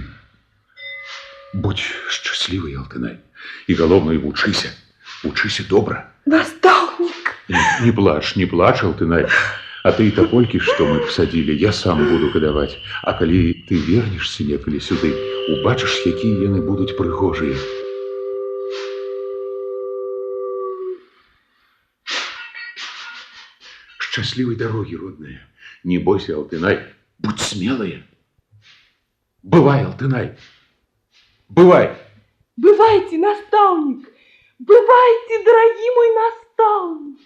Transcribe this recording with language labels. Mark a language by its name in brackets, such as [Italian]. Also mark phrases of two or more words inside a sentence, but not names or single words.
[Belarusian] Будь шчаслівы, Алтынай. І галоўнае, вучыся. Вучыся добра. Настаўнік! Не плач, Алтынай. А ты таполькі, што мы пасадзілі, я сам буду кадаваць. А калі ты вернешся некалі сюды, убачыш, якія яны будуць прыгожыя. [Russian] Счастливой дороги, родная. [Belarusian] Не бойся, Алтынай. Будь смелая. Бывай, Алтынай. Бывай. Бывайте, настаўнік. Бывайте, дорогий мой настаўнік.